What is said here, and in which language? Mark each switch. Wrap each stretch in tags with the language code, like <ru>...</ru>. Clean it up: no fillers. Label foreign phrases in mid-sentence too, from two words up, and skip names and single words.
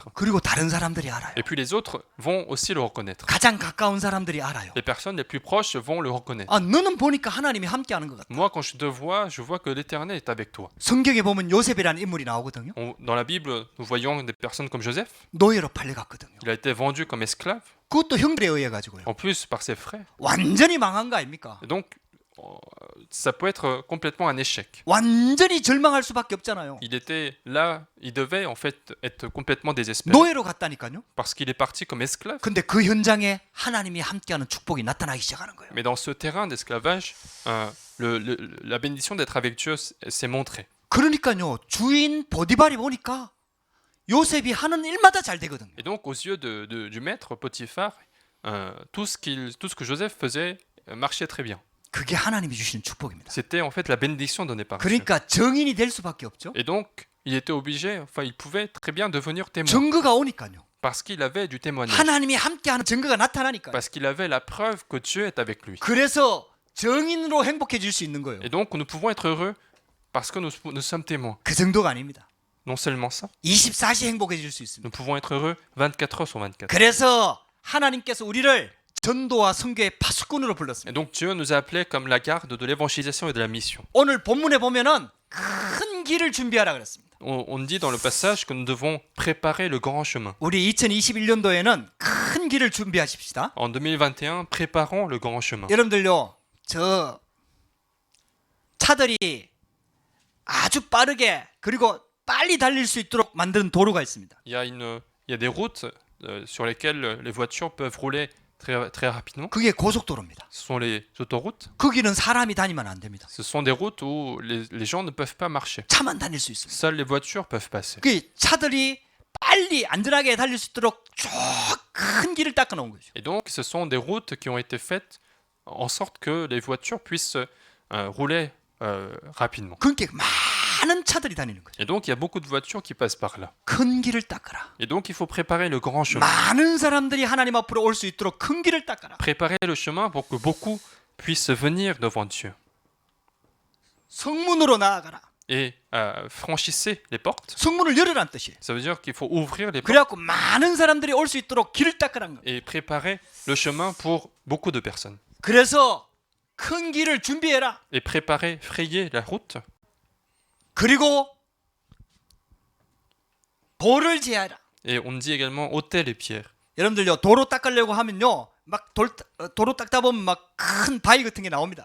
<ko>그리고 다른 사람들이 알아요.</ko> <fr>Et puis les autres vont aussi le reconnaître.</fr> <ko>가장 가까운 사람들이 알아요.</ko> <fr>Les personnes les plus proches vont le reconnaître.</fr> <ko>아, 너는 보니까 하나님이 함께하는 것 같아.</ko> <fr>Moi, quand je te vois, je vois que l'Éternel est avec toi.</fr> <ko>성경에 보면 요셉이라는 인물이 나오거든요.</ko> <fr>Dans la Bible, nous voyons des personnes comme Joseph.</fr> <ko>노예로 팔려갔거든요.</ko> <fr>Il a été vendu comme esclave,</fr> <ko>그것도 형들에 의해 가지고요.</ko> <fr>en plus par ses frères.</fr> <ko>완전히 망한 거 아닙니까?</ko> <fr>Et donc, ça peut être complètement un échec.</fr> <ko>완전히 절망할 수밖에 없잖아요.</ko> <fr>Il était là, il devait en fait être complètement désespéré</fr> <ko>노예로 갔다니까요.</ko> <fr>parce qu'il est parti comme esclave.</fr> <ko>근데 그 현장에 하나님이 함께하는 축복이 나타나기 시작하는 거예요.</ko> <fr>Mais dans ce terrain d'esclavage, la bénédiction d'être avec Dieu s'est montrée.</fr> <ko>그러니까요, 주인 보디발이 보니까 요셉이 하는 일마다 잘 되거든요.</ko> <fr>Et donc, aux yeux du maître Potiphar, tout ce que Joseph faisait marchait très bien.</fr> <ko>그게 하나님이 주시는 축복입니다.</ko> <fr>C'était en fait la bénédiction donnée par Dieu.</fr> <ko>그러니까 증인이 될 수밖에 없죠.</ko> <fr>Et donc, il était obligé, enfin, il pouvait très bien devenir témoin.</fr> <ko>증거가 오니까요.</ko> <fr>Parce qu'il avait du témoignage.</fr> <ko>하나님이 함께하는 증거가 나타나니까요.</ko> <fr>Parce qu'il avait la preuve que Dieu est avec lui.</fr> <ko>그래서 증인으로 행복해질 수 있는 거예요.</ko> <fr>Et donc, nous pouvons être heureux parce que nous sommes témoins.</fr> <ko>그 정도가 아닙니다.</ko> <fr>Non seulement ça,</fr> <ko>24시 행복해질 수 있습니다.</ko> <fr>nous pouvons être heureux 24 heures sur 24.</fr> <ko>그래서 하나님께서 우리를 전도와 선교의 파수꾼으로</ko> <fr>Et</fr> <ko>불렀습니다.</ko> <fr>donc, Dieu nous a appelés comme la garde de l'évangélisation et de la mission.</fr> <ko>오늘 본문에 보면은 큰 길을 준비하라 그랬습니다.</ko> <fr>On dit dans le passage que nous devons préparer le grand chemin.</fr> <ko>우리 2021년도에는 큰 길을 준비하십시다.</ko> <fr>En 2021, préparons le grand chemin.</fr> <ko>여러분들요, 저 차들이 아주 빠르게 그리고 빨리 달릴 수 있도록 만든 도로가 있습니다.</ko> <fr>Il y a des routes sur lesquels les voitures peuvent rouler très rapidement.</fr> <ko>그게 고속도로입니다.</ko> <fr>Ce sont les autoroutes.</fr> <ko>거기는 사람이 다니면 안 됩니다.</ko> <fr>Ce sont des routes où les gens ne peuvent pas marcher.</fr> <ko>차만 다닐 수 있습니다.</ko> <fr>Seules les voitures peuvent passer.</fr> <ko>그 차들이 빨리 안전하게 달릴 수 있도록 쭉 큰 길을 닦아 놓은 거죠.</ko> <fr>Et donc, ce sont des routes qui ont été faites en sorte que les voitures puissent rouler rapidement.</fr> <ko>그렇게 많은 차들이 다니는 거죠.</ko> <fr>Et donc, il y a beaucoup de voitures qui passent par là.</fr> <ko>큰 길을 닦아라.</ko> <fr>Et donc, il faut préparer le grand chemin.</fr> <ko>많은 사람들이 하나님 앞으로 올 수 있도록 큰 길을 닦아라.</ko> <fr>Préparer le chemin pour que beaucoup puissent venir devant Dieu.</fr> <ko>성문으로 나아가라.</ko> <fr>Et franchissez les portes.</fr> <ko>성문을 열으란 뜻이에요.</ko> <fr>Ça veut dire qu'il faut ouvrir les portes</fr> <ko>그래갖고 많은 사람들이 올 수 있도록 길을 닦으란 거예요.</ko> <fr>et préparer le chemin pour beaucoup de personnes.</fr> <ko>그래서 큰 길을 준비해라.</ko> <fr>Et préparer, frayer la route.</fr> <ko>그리고 돌을 제하라.</ko> <fr>Et on dit également ôter les pierres.</fr> <ko>여러분들요 도로 닦으려고 하면요 막 도로 닦다 보면 막 큰 바위 같은 게 나옵니다.</ko>